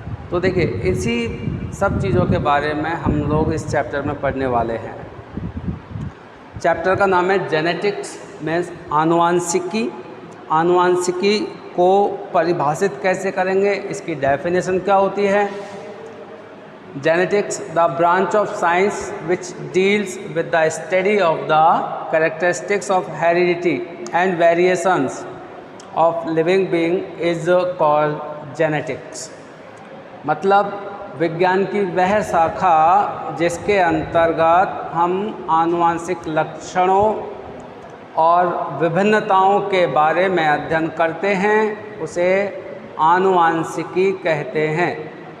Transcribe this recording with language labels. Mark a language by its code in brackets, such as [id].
[hi] तो देखिए इसी सब चीज़ों के बारे में हम लोग इस चैप्टर में पढ़ने वाले हैं। चैप्टर का नाम है जेनेटिक्स मीन्स आनुवांशिकी। आनुवांशिकी को परिभाषित कैसे करेंगे, इसकी डेफिनेशन क्या होती है? [en] Genetics, the branch of science which deals with the study of the characteristics of heredity and variations of living being is called genetics। [hi] मतलब विज्ञान की वह शाखा जिसके अंतर्गत हम आनुवांशिक लक्षणों और विभिन्नताओं के बारे में अध्ययन करते हैं, उसे आनुवांशिकी कहते हैं।